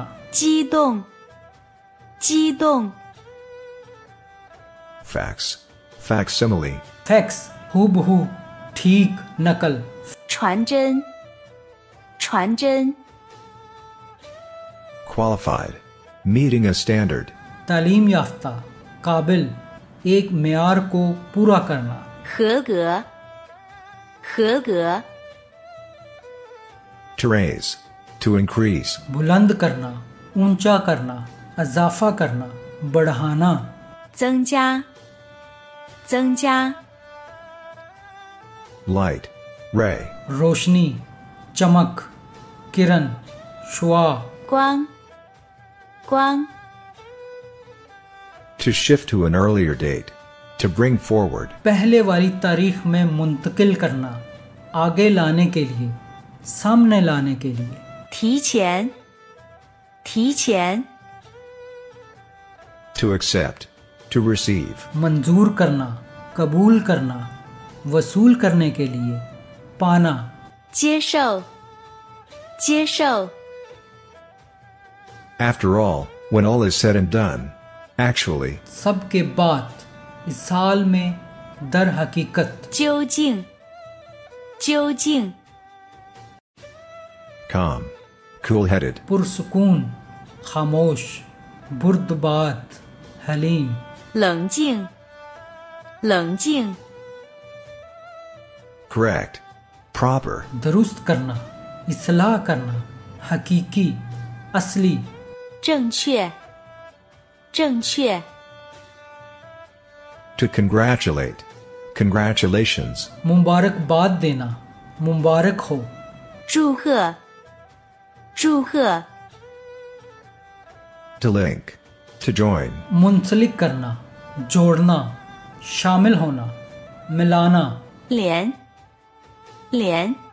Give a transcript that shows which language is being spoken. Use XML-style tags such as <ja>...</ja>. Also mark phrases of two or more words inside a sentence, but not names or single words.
<zh>激动，激动，</zh> <en>Facts. Facsimile.</en> <ur>فیکس، ہو بہو، ٹھیک، نقل.</ur> <zh>传真，传真，</zh> <en>Qualified. Meeting a standard.</en> <ur>تعلیم یافتہ، قابل، ایک معیار کو پورا کرنا.</ur> <zh>合格，合格，</zh> <en>To raise. To increase.</en> <ur>بلند کرنا، اونچا کرنا، اضافہ کرنا، بڑھانا.</ur> <zh>增加，增加，</zh> <en>Light. Ray.</en> <ur>روشنی، چمک، کرن، شعاع.</ur> <zh>光，光，</zh> <en>To shift to an earlier date. To bring forward.</en> <ur>پہلے والی تاریخ میں منتقل کرنا، آگے لانے کے لیے، سامنے لانے کے لیے.</ur> <zh>提前，提前，</zh> <en>To accept. To receive.</en> <ur>منظور کرنا، قبول کرنا، وصول کرنے کے لیے، پانا.</ur> <zh>接受，接受，</zh> <en>After all, when all is said and done. Actually.</en> <ur>سب کے بعد اس سال میں در حقیقت.</ur> <zh>究竟，究竟，</zh> <en>Calm. Cool-headed.</en> <ur>پرسکون، خاموش، بردبات، حلیم.</ur> <zh>冷静，冷静，</zh> <en>Correct. Proper.</en> <ur>درست کرنا، اصلاح کرنا، حقیقی، اصلی.</ur> <zh>正确，正确，</zh> <en>To congratulate. Congratulations.</en> <ur>مبارکباد دینا، مبارک ہو.</ur> <zh>祝贺，祝贺，</zh> <en>To link. To join.</en> <ur>منسلک کرنا، جوڑنا، شامل ہونا، ملانا.</ur> <zh>连，连，</zh>